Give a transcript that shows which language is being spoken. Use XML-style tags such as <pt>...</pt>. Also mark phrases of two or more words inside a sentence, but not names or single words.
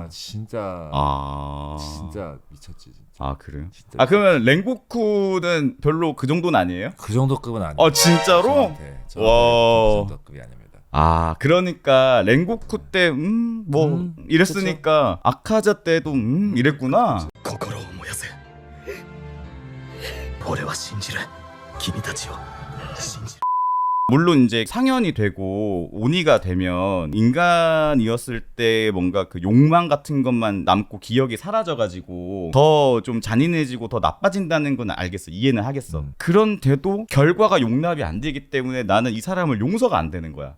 <ko>진짜 미쳤지 진짜. 그래요? 진짜. 그러면 랭고쿠는 별로 그 정도는 아니에요? 그 정도급은 아니에요. 진짜로? 저한테 와. 그 정도급이 아닙니다. 그러니까 랭고쿠 때 이랬으니까 아카자 때도 이랬구나.</ko> <ja>心を燃やせ俺は信じる君たちを信じる</ja> <ko>물론 이제 상현이 되고 오니가 되면 인간이었을 때 뭔가 그 욕망 같은 것만 남고 기억이 사라져가지고 더 좀 잔인해지고 더 나빠진다는 건 알겠어. 이해는 하겠어. 그런데도 결과가 용납이 안 되기 때문에 나는 이 사람을 용서가 안 되는 거야.</ko>